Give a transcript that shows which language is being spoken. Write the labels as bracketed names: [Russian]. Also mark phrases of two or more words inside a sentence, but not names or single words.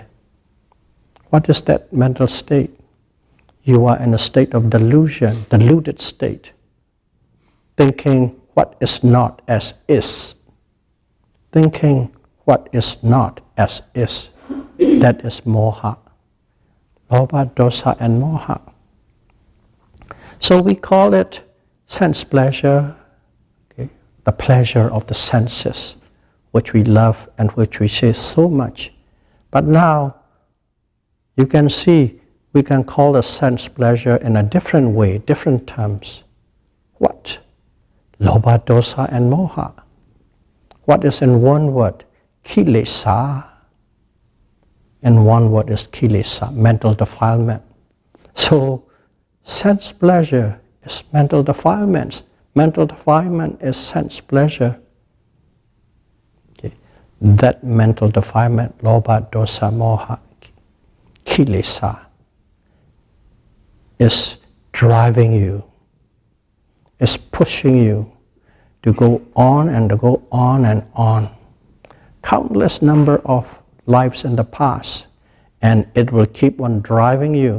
[English] What is that mental state? You are in a state of delusion, deluded state, thinking what is not as is. Thinking what is not as is. That is [Pali] moha. Lobha, dosa, and moha. [English] So we call it sense pleasure, the pleasure of the senses, which we love and which we chase so much. But now, you can see, we can call the sense pleasure in a different way, different terms. [Pali] What? Lobha, dosa, and moha. [English] What is in one word? Kilesa. In one word is kilesa, mental defilement. So, sense pleasure is mental defilements. Mental defilement is sense pleasure. Okay. That mental defilement, [Pali] lobha, dosa, moha, kilesa, [English] is driving you, is pushing you to go on and to go on and on. Countless number of lives in the past, and it will keep on driving you.